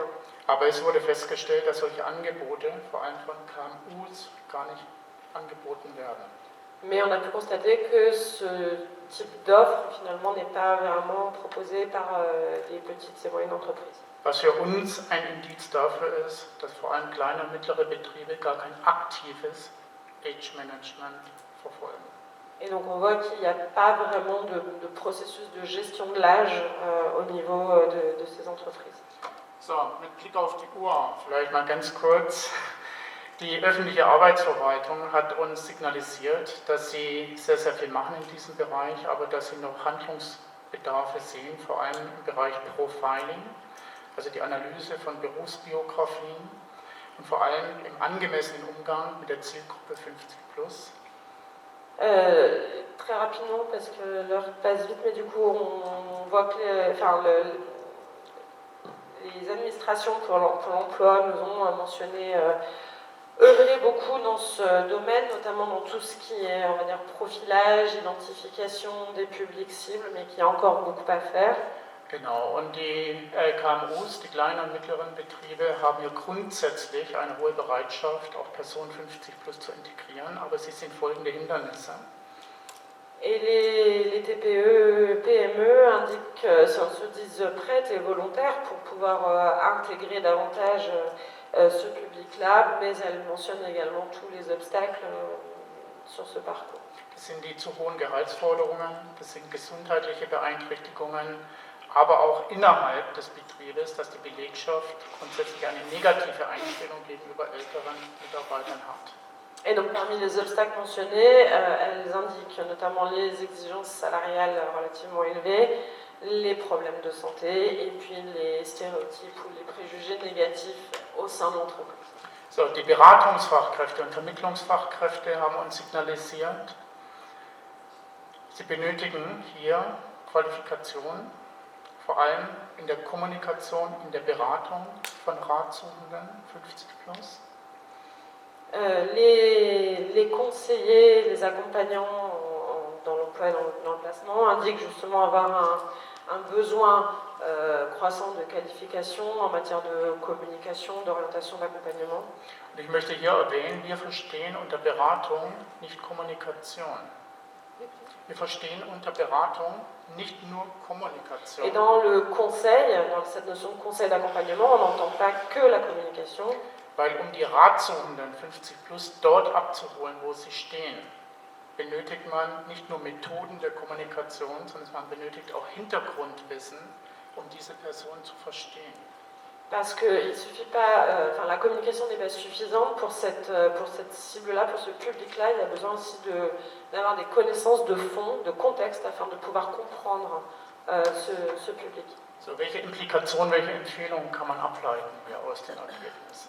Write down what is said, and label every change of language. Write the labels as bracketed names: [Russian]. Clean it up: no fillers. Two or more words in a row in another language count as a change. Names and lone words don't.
[German] Aber es wurde festgestellt, dass solche Angebote, vor allem von KMUs, gar nicht angeboten werden. [French] Mais on a pu constater que ce type d'offre, finalement, n'est pas vraiment proposé par les petites et moyennes entreprises. [German] Was für uns ein Indiz dafür ist, dass vor allem kleine und mittlere Betriebe gar kein aktives Age-Management verfolgen. [French] Et donc on voit qu'il n'y a pas vraiment de processus de gestion de l'âge au niveau de ces entreprises. [German] So, mit Blick auf die Uhr, vielleicht mal ganz kurz. Die öffentliche Arbeitsverwaltung hat uns signalisiert, dass sie sehr, sehr viel machen in diesem Bereich, aber dass sie noch Handlungsbedarfe sehen, vor allem im Bereich Profiling, also die Analyse von Berufsbiografien und vor allem im angemessenen Umgang mit der Zielgruppe 50+. [French] Très rapidement, parce que l'heure passe vite, mais du coup on voit que les administrations pour l'emploi nous ont mentionné œuvrer beaucoup dans ce domaine, notamment dans tout ce qui est, on va dire, profilage, identification des publics cibles, mais qu'il y a encore beaucoup à faire. [German] Genau, und die KMUs, die kleinen und mittleren Betriebe, haben ja grundsätzlich eine hohe Bereitschaft, auch Personen 50+ zu integrieren, aber sie sind folgende Hindernisse. [French] Et les TPE, PME se disent prêtes et volontaires pour pouvoir intégrer davantage ce public-là, mais elles mentionnent également tous les obstacles sur ce parcours. [German] Das sind die zu hohen Gehaltsforderungen, das sind gesundheitliche Beeinträchtigungen, aber auch innerhalb des Betriebes, dass die Belegschaft grundsätzlich eine negative Einstellung gegenüber älteren Mitarbeitern hat. [French] Et donc parmi les obstacles mentionnés, elles indiquent notamment les exigences salariales relativement élevées, les problèmes de santé et puis les stéréotypes ou les préjugés négatifs au sein de l'entreprise. [German] So, die Beratungsfachkräfte und Vermittlungsfachkräfte haben uns signalisiert, sie benötigen hier Qualifikation, vor allem in der Kommunikation, in der Beratung von Ratsuchenden 50 plus. [French] Les conseillers, les accompagnants dans l'emploi et dans le placement indiquent justement avoir un besoin croissant de qualification en matière de communication, d'orientation, d'accompagnement. [German] Und ich möchte hier erwähnen, wir verstehen unter Beratung nicht Kommunikation. Wir verstehen unter Beratung nicht nur Kommunikation. [French] Et dans le conseil, dans cette notion de conseil d'accompagnement, on n'entend pas que la communication. [German] Weil die Ratsuchenden 50 plus dort abzuholen, wo sie stehen, benötigt man nicht nur Methoden der Kommunikation, sondern man benötigt auch Hintergrundwissen, um diese Person zu verstehen. [French] Parce qu'il suffit pas, la communication n'est pas suffisante pour cette cible-là, pour ce public-là. Il y a besoin aussi d'avoir des connaissances de fond, de contexte, afin de pouvoir comprendre ce public. [German] So, welche Implikationen, welche Empfehlungen kann man ableiten hier aus den Ergebnissen?